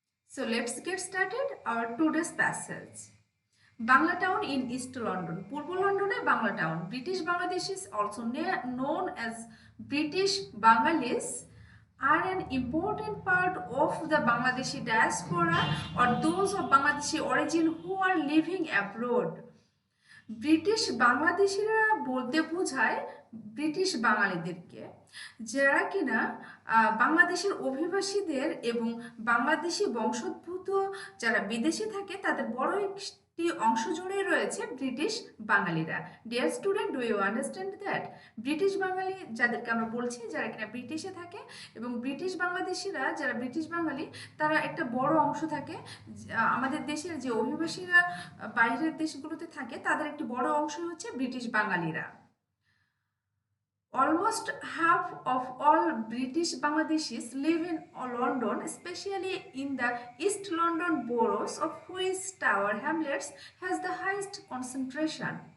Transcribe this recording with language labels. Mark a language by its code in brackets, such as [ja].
[en] So let's get started our today's passage. Bangla Town in East London. Purbo London Bangla Town. British Bangladeshis, also known as British Bengalis, are an important part of the Bangladeshi diaspora or those of Bangladeshi origin who are living abroad. [bn] British বাংলাদেশিরা বলতে বোঝায় British বাঙালিদেরকে, যারা কিনা বাংলাদেশের অভিবাসীদের এবং বাংলাদেশি বংশোদ্ভূত যারা বিদেশে থাকে তাদের বড় একটি অংশ জুড়ে রয়েছে ব্রিটিশ বাঙালিরা। [en] Dear student, do you understand that? [bn] British বাঙালি যাদেরকে আমরা বলছি, যারা কিনা ব্রিটিশে থাকে, এবং ব্রিটিশ বাংলাদেশিরা যারা ব্রিটিশ বাঙালি, তারা একটা বড় অংশ থাকে। আমাদের দেশের যে অভিবাসীরা বাইরের দেশগুলোতে থাকে তাদের একটি বড় অংশ হচ্ছে ব্রিটিশ বাঙালিরা। [en] Almost half of all British Bangladeshis live in London, especially in the East London boroughs, of which Tower Hamlets has the highest concentration.